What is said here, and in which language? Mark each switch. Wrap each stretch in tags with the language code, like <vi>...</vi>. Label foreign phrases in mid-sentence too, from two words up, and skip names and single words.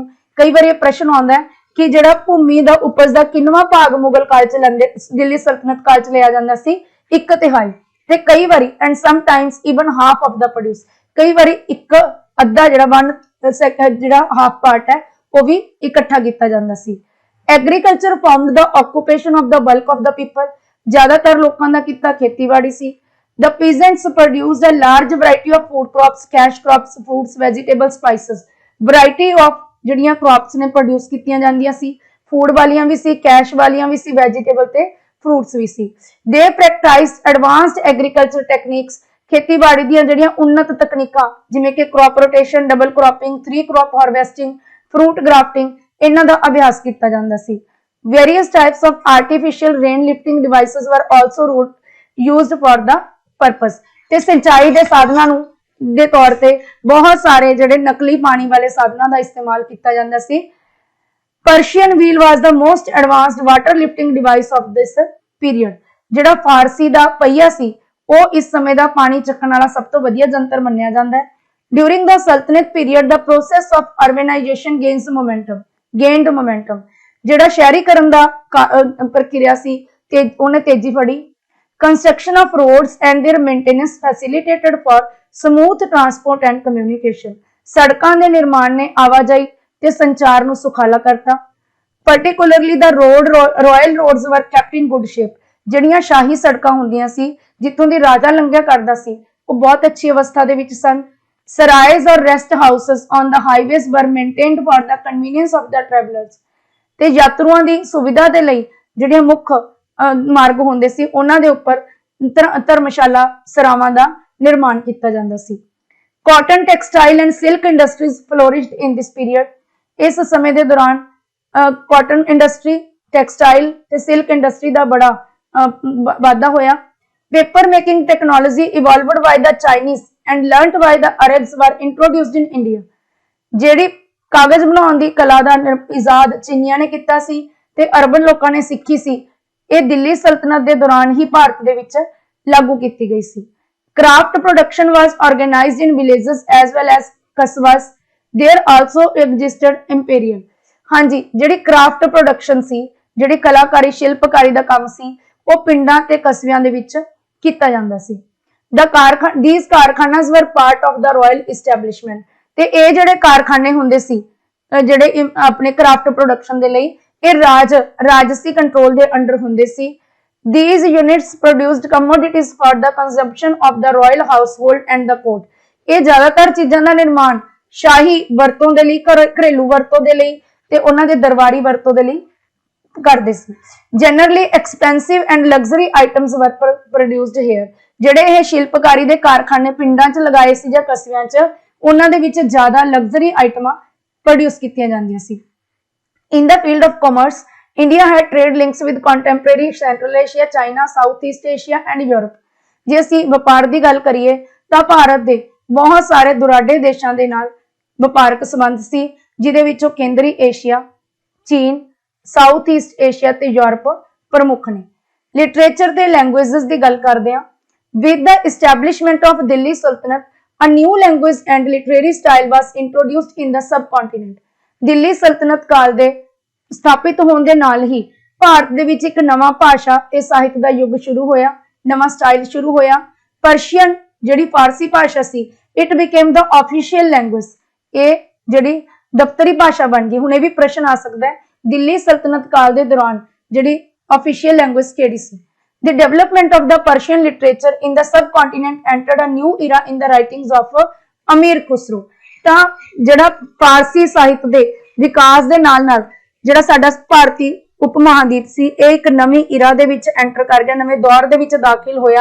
<pa>ਕਈ ਵਾਰ ਇਹ ਪ੍ਰਸ਼ਨ ਆਉਂਦਾ ਹੈ ਕਿ ਜਿਹੜਾ ਭੂਮੀ ਦਾ ਉਪਜ ਦਾ ਕਿੰਨਵਾਂ ਭਾਗ ਮੁਗਲ ਕਾਲ ਚ ਲੈਂਦੇ, ਦਿੱਲੀ ਸਲਤਨਤ ਕਾਲ ਚ ਲਿਆ ਜਾਂਦਾ ਸੀ, 1/3, ਤੇ ਕਈ ਵਾਰੀ</pa> <en>and some times even half of the produce,</en> <pa>ਕਈ ਵਾਰੀ ਇੱਕ ਅੱਧਾ ਜਿਹੜਾ</pa> <en>half part</en> <pa>ਹੈ ਉਹ ਵੀ ਇਕੱਠਾ ਕੀਤਾ ਜਾਂਦਾ ਸੀ।</pa> <en>agriculture formed the occupation of the bulk of the people,</en> <pa>ਜ਼ਿਆਦਾਤਰ ਲੋਕਾਂ ਦਾ ਕਿੱਤਾ ਖੇਤੀਬਾੜੀ ਸੀ।</pa> <en>The peasants produced a large variety of food crops, cash crops, fruits, vegetables, spices. Variety of</en> <pa>ਜਿਹੜੀਆਂ crops ਨੇ produce ਕੀਤੀਆਂ ਜਾਂਦੀਆਂ ਸੀ, food ਵਾਲੀਆਂ ਵੀ ਸੀ, cash ਵਾਲੀਆਂ ਵੀ ਸੀ, vegetable ਤੇ fruits ਵੀ ਸੀ।</pa> <en>They practiced advanced agriculture techniques.</en> <pa>ਖੇਤੀਬਾੜੀ ਦੀਆਂ ਜਿਹੜੀਆਂ ਉન્નਤ ਤਕਨੀਕਾਂ ਜਿਵੇਂ ਕਿ</pa> <en>crop rotation, double cropping, 3 crop harvesting, fruit grafting,</en> <pa>ਇਹਨਾਂ ਦਾ ਅਭਿਆਸ ਕੀਤਾ ਜਾਂਦਾ ਸੀ।</pa> <en>Various types of artificial rain lifting devices were also used for the purpose.</en> <pa>ਤੇ ਸਿੰਚਾਈ ਦੇ ਸਾਧਨਾਂ ਨੂੰ ਦੇ ਤੌਰ ਤੇ ਬਹੁਤ ਸਾਰੇ ਜਿਹੜੇ ਨਕਲੀ ਪਾਣੀ ਵਾਲੇ ਸਾਧਨਾਂ ਦਾ ਇਸਤੇਮਾਲ ਕੀਤਾ ਜਾਂਦਾ ਸੀ।</pa> <en>Persian wheel was the most advanced water lifting device of this period.</en> <pa>ਜਿਹੜਾ ਫਾਰਸੀ ਦਾ ਪਹੀਆ ਸੀ ਉਹ ਇਸ ਸਮੇਂ ਦਾ ਪਾਣੀ ਚੱਕਣ ਵਾਲਾ ਸਭ ਤੋਂ ਵਧੀਆ ਜੰਤਰ ਮੰਨਿਆ ਜਾਂਦਾ ਹੈ।</pa> <en>During the Sultanate period, the process of urbanization gained momentum.</en> <pa>ਜਿਹੜਾ ਸ਼ਹਿਰੀਕਰਨ ਦਾ ਪ੍ਰਕਿਰਿਆ ਸੀ ਤੇ ਉਹਨੇ ਤੇਜ਼ੀ ਫੜੀ।</pa> <en>Construction of roads and their maintenance facilitated for smooth transport and communication.</en> <pa>ਸੜਕਾਂ ਦੇ ਨਿਰਮਾਣ ਨੇ ਆਵਾਜਾਈ ਤੇ ਸੰਚਾਰ ਨੂੰ ਸੁਖਾਲਾ ਕਰਤਾ।</pa> <en>Particularly the royal roads were kept in good shape.</en> <pa>ਜਿਹੜੀਆਂ ਸ਼ਾਹੀ ਸੜਕਾਂ ਹੁੰਦੀਆਂ ਸੀ ਜਿੱਥੋਂ ਦੀ ਰਾਜਾ ਲੰਘਿਆ ਕਰਦਾ ਸੀ ਉਹ ਬਹੁਤ ਅੱਛੀ ਅਵਸਥਾ ਦੇ ਵਿੱਚ ਸਨ।</pa> <en>Sarais or rest houses on the highways were maintained for the convenience of the travelers.</en> <pa>ਤੇ ਯਾਤਰੂਆਂ ਦੀ ਸੁਵਿਧਾ ਦੇ ਲਈ ਜਿਹੜੀਆਂ ਮੁੱਖ ਮਾਰਗ ਹੁੰਦੇ ਸੀ ਉਹਨਾਂ ਦੇ ਉੱਪਰ ਧਰਮਸ਼ਾਲਾ ਸਰਾਵਾਂ ਦਾ ਨਿਰਮਾਣ ਕੀਤਾ ਜਾਂਦਾ ਸੀ।</pa> <en>Cotton, textile and silk industries flourished in this period.</en> <pa>ਇਸ ਸਮੇਂ ਦੇ ਦੌਰਾਨ</pa> <en>cotton industry, textile</en> <pa>ਤੇ</pa> <en>silk industry</en> <pa>ਦਾ ਬੜਾ ਵਾਧਾ ਹੋਇਆ।</pa> <en>Paper making technology evolved by the Chinese and learnt by the Arabs were introduced in India.</en> <pa>ਜਿਹੜੀ ਕਾਗਜ਼ ਬਣਾਉਣ ਦੀ ਕਲਾ ਦਾ ਇਜਾਦ ਚੀਨੀਆਂ ਨੇ ਕੀਤਾ ਸੀ ਤੇ ਅਰਬਨ ਲੋਕਾਂ ਨੇ ਸਿੱਖੀ ਸੀ, ਇਹ ਦਿੱਲੀ ਸਲਤਨਤ ਦੇ ਦੌਰਾਨ ਹੀ ਭਾਰਤ ਦੇ ਵਿੱਚ ਲਾਗੂ ਕੀਤੀ ਗਈ ਸੀ।</pa> <en>Craft production was organized in villages as well as qasbas. There also existed imperial.</en> <pa>ਹਾਂਜੀ, ਜਿਹੜੀ</pa> <en>craft production</en> <pa>ਸੀ, ਜਿਹੜੀ ਕਲਾਕਾਰੀ ਸ਼ਿਲਪਕਾਰੀ ਦਾ ਕੰਮ ਸੀ, ਉਹ ਪਿੰਡਾਂ ਤੇ ਕਸਬਿਆਂ ਦੇ ਵਿੱਚ ਕੀਤਾ ਜਾਂਦਾ ਸੀ।</pa> <en>These ਕਾਰਖਾਨਾਸ were part of the royal establishment.</en> <pa>ਤੇ ਇਹ ਜਿਹੜੇ ਕਾਰਖਾਨੇ ਹੁੰਦੇ ਸੀ ਜਿਹੜੇ ਆਪਣੇ</pa> <en>craft production</en> <pa>ਦੇ ਲਈ, ਇਹ ਰਾਜਸੀ ਕੰਟਰੋਲ ਦੇ ਅੰਡਰ ਹੁੰਦੇ ਸੀ।</pa> <en>These units produced commodities for the consumption of the royal household and the court.</en> <pa>ਇਹ ਜ਼ਿਆਦਾਤਰ ਚੀਜ਼ਾਂ ਦਾ ਨਿਰਮਾਣ ਸ਼ਾਹੀ ਵਰਤੋਂ ਦੇ ਲਈ, ਘਰੇਲੂ ਵਰਤੋਂ ਦੇ ਲਈ ਤੇ ਉਹਨਾਂ ਦੇ ਦਰਬਾਰੀ ਵਰਤੋਂ ਦੇ ਲਈ ਕਰਦੇ ਸੀ।</pa> <en>Generally expensive and luxury items were produced here.</en> <pa>ਜਿਹੜੇ ਇਹ ਸ਼ਿਲਪਕਾਰੀ ਦੇ ਕਾਰਖਾਨੇ ਪਿੰਡਾਂ 'ਚ ਲਗਾਏ ਸੀ ਜਾਂ ਕਸਬਿਆਂ 'ਚ, ਉਹਨਾਂ ਦੇ ਵਿੱਚ ਜ਼ਿਆਦਾ</pa> <en>luxury items produce</en> <pa>ਕੀਤੀਆਂ ਜਾਂਦੀਆਂ ਸੀ।</pa> <en>In the field of commerce, India had trade links with contemporary Central Asia, China, Southeast Asia and Europe.</en> <pa>ਜੇ ਅਸੀਂ ਵਪਾਰ ਦੀ ਗੱਲ ਕਰੀਏ ਤਾਂ ਭਾਰਤ ਦੇ ਬਹੁਤ ਸਾਰੇ ਦੁਰਾਡੇ ਦੇਸ਼ਾਂ ਕੇ ਨਾਲ ਵਪਾਰਕ ਸੰਬੰਧ ਸੀ, ਜਿਹਦੇ ਵਿਚੋਂ ਕੇਂਦਰੀ ਏਸ਼ੀਆ, ਚੀਨ, ਸਾਊਥ ਈਸਟ ਏਸ਼ੀਆ ਤੇ ਯੂਰਪ ਪ੍ਰਮੁੱਖ ਨੇ। ਲਿਟਰੇਚਰ ਤੇ ਲੈਂਗਵੇਜਿਜ਼ ਕੀ ਗੱਲ ਕਰਤੇ ਹੈਂ।</pa> <en>With the establishment of Delhi Sultanate, a new language and literary style was introduced in the subcontinent.</en> <pa>ਦਿੱਲੀ ਸਲਤਨਤ ਕਾਲ ਦੇ ਸਥਾਪਿਤ ਹੋਣੇ ਦੇ ਨਾਲ ਹੀ ਭਾਰਤ ਦੇ ਵਿਚ ਇੱਕ ਨਵਾਂ ਭਾਸ਼ਾ ਤੇ ਸਾਹਿਤ ਕਾ ਯੁਗ ਸ਼ੁਰੂ ਹੋਇਆ, ਨਵਾਂ ਸਟਾਈਲ ਸ਼ੁਰੂ ਹੋਇਆ। ਪਰਸ਼ੀਅਨ ਜਿਹੜੀ ਫ਼ਾਰਸੀ ਭਾਸ਼ਾ ਸੀ,</pa> <en>It became the official language,</en> <pa>ਇਹ ਜਿਹੜੀ ਦਫ਼ਤਰੀ ਭਾਸ਼ਾ ਬਣ ਗਈ। ਹੁਣ ਇਹ ਭੀ ਪ੍ਰਸ਼ਨ ਆ ਸਕਤਾ ਹੈ, ਦਿੱਲੀ ਸਲਤਨਤ ਕਾਲ ਦੇ ਦੌਰਾਨ ਜਿਹੜੀ</pa> <en>official language</en> <pa>ਕਿਹੜੀ ਸੀ?</pa> <en>The development of the Persian literature in the subcontinent entered a new era in the writings of अमीर खुसरो।</en> <pa>ਤਾਂ ਜਿਹੜਾ ਫ਼ਾਰਸੀ ਸਾਹਿਤ ਦੇ ਵਿਕਾਸ ਦੇ ਨਾਲ-ਨਾਲ ਜਿਹੜਾ ਸਾਡਾ ਭਾਰਤੀ ਉਪ ਮਹਾਦੀਪ ਸੀ, ਇਹ ਇੱਕ ਨਵੀਂ ਇਰਾ ਦੇ ਵਿੱਚ ਐਂਟਰ ਕਰ ਗਿਆ, ਨਵੇਂ ਦੌਰ ਦੇ ਵਿੱਚ ਦਾਖਲ ਹੋਇਆ।</pa>